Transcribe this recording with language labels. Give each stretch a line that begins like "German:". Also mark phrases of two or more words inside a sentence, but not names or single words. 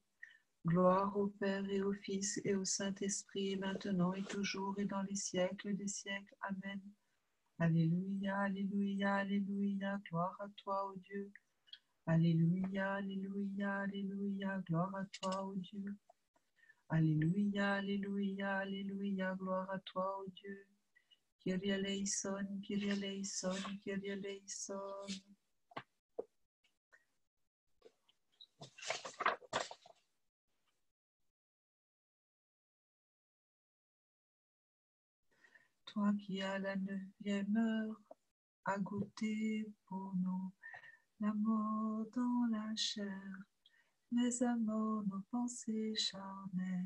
French: Gloire au Père et au Fils et au Saint-Esprit, maintenant et toujours et dans les siècles des siècles. Amen. Alléluia, alléluia, alléluia, gloire à toi, ô Dieu. Alléluia, alléluia, alléluia, gloire à toi, ô Dieu. Alléluia, alléluia, alléluia, gloire à toi, ô Dieu.
Greek: Kyrie eleison, Kyrie eleison, Kyrie eleison.
French: Toi qui à la 9e heure as goûté pour nous la mort dans la chair, mais à mort nos pensées charnelles.